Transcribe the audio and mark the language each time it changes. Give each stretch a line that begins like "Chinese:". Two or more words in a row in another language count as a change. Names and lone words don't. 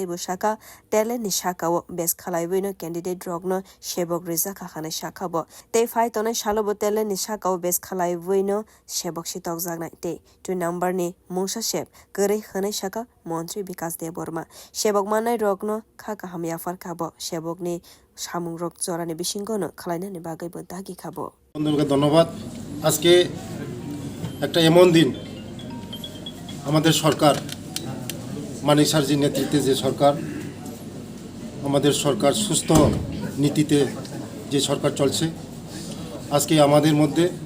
Kok Borok: busaka tele ni sakao bes khalaibuino candidate rokno sebok rizakha khane sakabo te faitone salo tele ni sakao bes khalaibuino sebok sitok jaknai te 2 number ni mungsa sep gere khane saka montri Bikash Debbarma sebok manai rokno khaka hamya farkabo sebok ni samung rok jorani bisingono khlainani bagai bodagi khabo
Bangla: বন্ধুকে ধন্যবাদ আজকে একটা এমন দিন আমাদের সরকার মানিক স্যারজির নেতৃত্বে যে সরকার আমাদের সরকার সুস্থ নীতিতে যে সরকার চলছে আজকে আমাদের মধ্যে